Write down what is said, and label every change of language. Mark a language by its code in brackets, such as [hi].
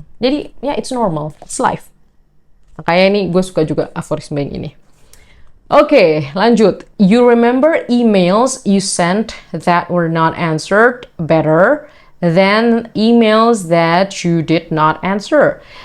[id] Jadi ya [en] it's normal, it's life. [id] Makanya ini gue suka juga aforisme yang ini. Oke, lanjut. [en] You remember emails you sent that were not answered better than emails that you did not answer.